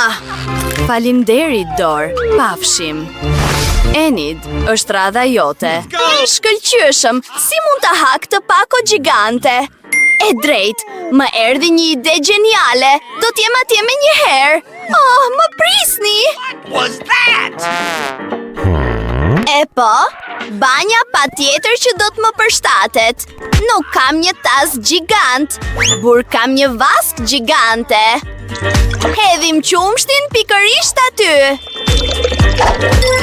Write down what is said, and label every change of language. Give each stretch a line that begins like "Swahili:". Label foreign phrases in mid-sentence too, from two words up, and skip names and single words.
Albanian: Faleminderit, Dor. Pafshim. Enid, është radha jote. Shkëlqyeshëm, si mund ta ha këtë pako gjigante? E drejt, më erdhi një ide geniale. Do t'jem atje me një herë. Oh, më prisni!
English: What was that?
Albanian: E po, banja patjetër që do të më përshtatet. Nuk kam një tas gjigant, por kam një vask gjigante. Hedhim qumshtin pikërisht aty.